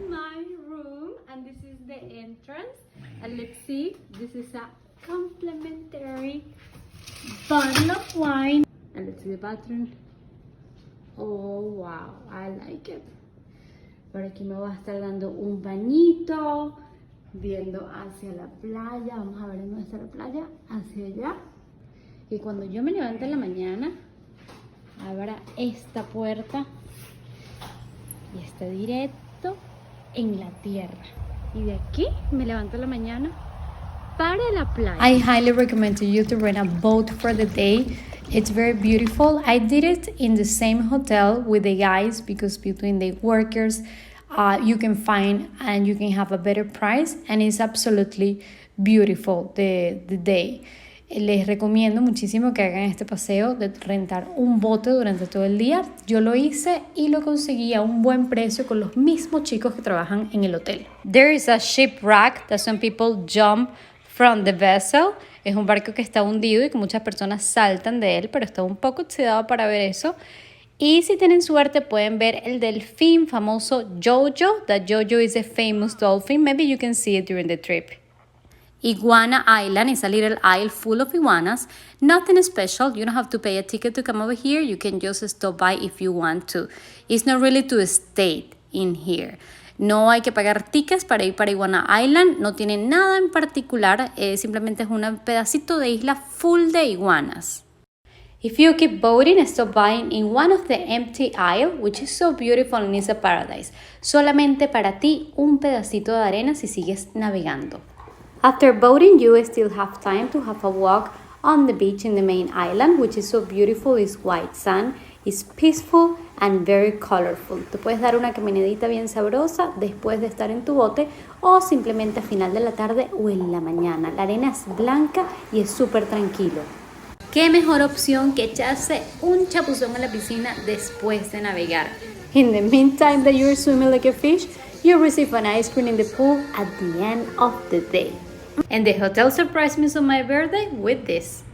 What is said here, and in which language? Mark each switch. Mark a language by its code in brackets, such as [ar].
[en] My room, and this is the entrance. And let's see, this is a complimentary bottle of wine. And let's see the bathroom. Oh, wow, I like it. [es] Por aquí me voy a estar dando un bañito, viendo hacia la playa. Vamos a ver dónde está la playa, hacia allá. Y cuando yo me levante en la mañana, abra esta puerta y está directo en la tierra. Y de aquí me levanto en la mañana para la playa. [en] I highly recommend to you to rent a boat for the day. It's very beautiful. I did it in the same hotel with the guys, because between the workers you can find and you can have a better price, and it's absolutely beautiful the day. [es] Les recomiendo muchísimo que hagan este paseo de rentar un bote durante todo el día. Yo lo hice y lo conseguí a un buen precio con los mismos chicos que trabajan en el hotel. [en] There is a shipwreck that some people jump from the vessel. [es] Es un barco que está hundido y que muchas personas saltan de él, pero está un poco oxidado para ver eso. Y si tienen suerte pueden ver el delfín famoso Jojo. [en] That Jojo is a famous dolphin. Maybe you can see it during the trip. Iguana Island is a little isle full of iguanas. Nothing special. You don't have to pay a ticket to come over here. You can just stop by if you want to. It's not really to stay in here. [es] No hay que pagar tickets para ir para Iguana Island. No tiene nada en particular. Simplemente es un pedacito de isla full de iguanas. [en] If you keep boating, stop by in one of the empty isle, which is so beautiful and is a paradise. [es] Solamente para ti un pedacito de arena si sigues navegando. [en] After boating, you still have time to have a walk on the beach in the main island, which is so beautiful. It's white sand, it's peaceful and very colorful. [es] Te puedes dar una caminadita bien sabrosa después de estar en tu bote o simplemente a final de la tarde o en la mañana. La arena es blanca y es súper tranquilo. ¿Qué mejor opción que echarse un chapuzón en la piscina después de navegar? [en] In the meantime that you're swimming like a fish, you receive an ice cream in the pool at the end of the day. And the hotel surprised me on my birthday with this.